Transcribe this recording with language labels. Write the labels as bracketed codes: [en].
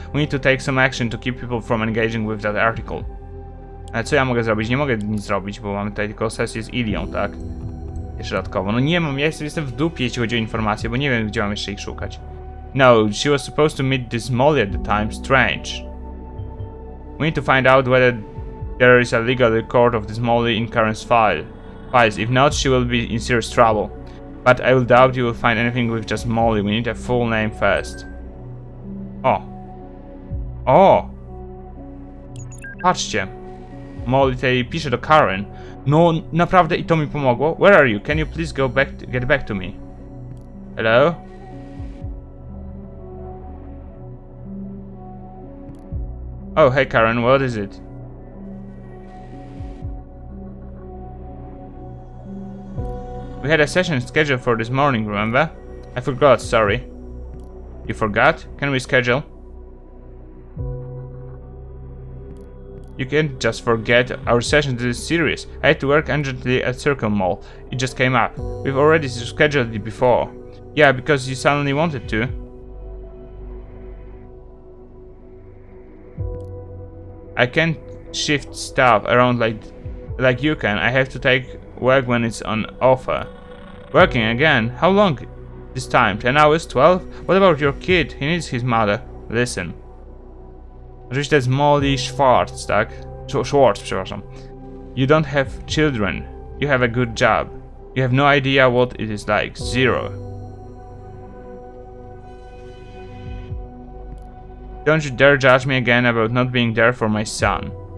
[en] We need to take some action to keep people from engaging with that article. [pl] Ale co ja mogę zrobić? Nie mogę nic zrobić, bo mamy tutaj tylko sesję z Ilią, tak? Jeszcze dodatkowo. No nie mam, ja jestem w dupie, jeśli chodzi o informacje, bo nie wiem, gdzie mam jeszcze ich szukać. [en] No, she was supposed to meet this Molly at the time. Strange. We need to find out whether there is a legal record of this Molly in Karen's files. If not, she will be in serious trouble. But I will doubt you will find anything with just Molly. We need a full name first. [pl] O! O! Patrzcie. Molly tutaj pisze do Karen. No, naprawdę i to mi pomogło. [en] Where are you? Can you please get back to me? Hello? Oh, hey Karen, what is it? We had a session scheduled for this morning, remember? I forgot, sorry. You forgot? Can we schedule? You can't just forget, our session is serious. I had to work urgently at Circle Mall. It just came up. We've already scheduled it before. Yeah, because you suddenly wanted to. I can't shift stuff around like you can. I have to take work when it's on offer. Working again? How long this time? 10 hours? 12? What about your kid? He needs his mother. Listen. [pl] Oczywiście to jest Molly Schwartz, tak? [en] Schwartz, [pl] przepraszam. [en] You don't have children. You have a good job. You have no idea what it is like. Zero. Don't you dare judge me again about not being there for my son.